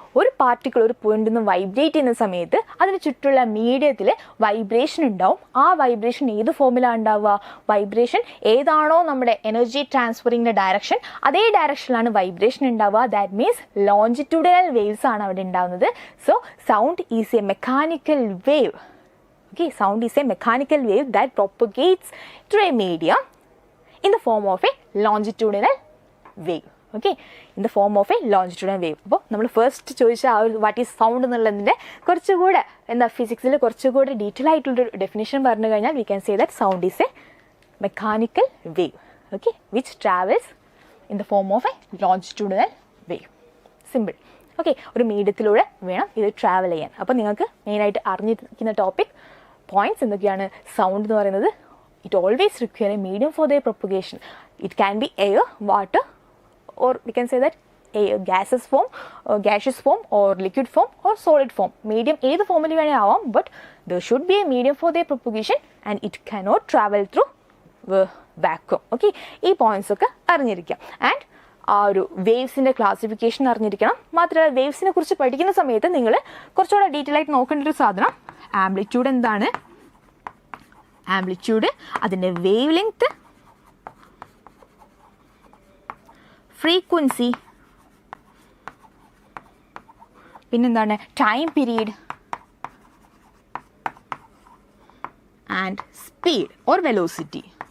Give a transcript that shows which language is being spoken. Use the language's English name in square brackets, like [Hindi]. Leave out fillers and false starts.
[Malayalam] ഒരു പാർട്ടിക്കിൾ ഒരു പോയിന്റിൽ നിന്ന് വൈബ്രേറ്റ് ചെയ്യുന്ന സമയത്ത് അതിന് ചുറ്റുള്ള മീഡിയത്തിൽ വൈബ്രേഷൻ ഉണ്ടാവും. ആ വൈബ്രേഷൻ ഏത് ഫോമിലാണ് ഉണ്ടാവുക? വൈബ്രേഷൻ ഏതാണോ നമ്മുടെ എനർജി ട്രാൻസ്ഫറിങ്ങിൻ്റെ ഡയറക്ഷൻ, അതേ ഡയറക്ഷനിലാണ് വൈബ്രേഷൻ ഉണ്ടാവുക. ദാറ്റ് മീൻസ് ലോഞ്ചിറ്റ്യൂഡിനൽ വേവ്സ് ആണ് അവിടെ ഉണ്ടാവുന്നത്. [English] So sound is a mechanical wave. Okay, sound is a mechanical wave that propagates through a medium in the form of a longitudinal wave. Okay, in the form of a longitudinal wave. [Malayalam] അപ്പോൾ നമ്മൾ first ചോദിച്ച ആ ഒരു [English] what is sound [Malayalam] എന്നുള്ളതിൻ്റെ കുറച്ചുകൂടെ എന്താ ഫിസിക്സിൽ കുറച്ചുകൂടെ detail ആയിട്ടുള്ളൊരു ഡെഫിനേഷൻ പറഞ്ഞു കഴിഞ്ഞാൽ [English] We can say that sound is a mechanical wave. Okay, which travels in the form of a longitudinal wave. Simple. [Malayalam] Okay, ഒരു മീഡിയത്തിലൂടെ വേണം ഇത് ട്രാവൽ ചെയ്യാൻ. അപ്പോൾ നിങ്ങൾക്ക് മെയിനായിട്ട് അറിഞ്ഞിരിക്കുന്ന ടോപ്പിക് പോയിന്റ്സ് എന്തൊക്കെയാണ്? [English] sound [Malayalam] എന്ന് പറയുന്നത് [English] It always require a medium for the propagation. It can be air, water, or we can say that a gaseous form or liquid form or solid form. Medium [Malayalam] ഏത് ഫോമിൽ വേണേ ആവാം, [English] but there should be a medium for their propagation and it cannot travel through vacuum. [Malayalam] Okay, ഈ points ഒക്കെ അറിഞ്ഞിരിക്കാം. And ആ ഒരു വേവ്സിൻ്റെ classification അറിഞ്ഞിരിക്കണം. മാത്രമല്ല വേവ്സിനെ കുറിച്ച് പഠിക്കുന്ന സമയത്ത് നിങ്ങൾ കുറച്ചുകൂടെ ഡീറ്റെയിൽ ആയിട്ട് നോക്കേണ്ട ഒരു സാധനം ആംപ്ലിറ്റ്യൂഡ് എന്താണ്, ആംപ്ലിറ്റ്യൂഡ്, അതിൻ്റെ വേവ് ലെങ്ത്, ഫ്രീക്വൻസി, പിന്നെന്താണ് time period and speed or velocity.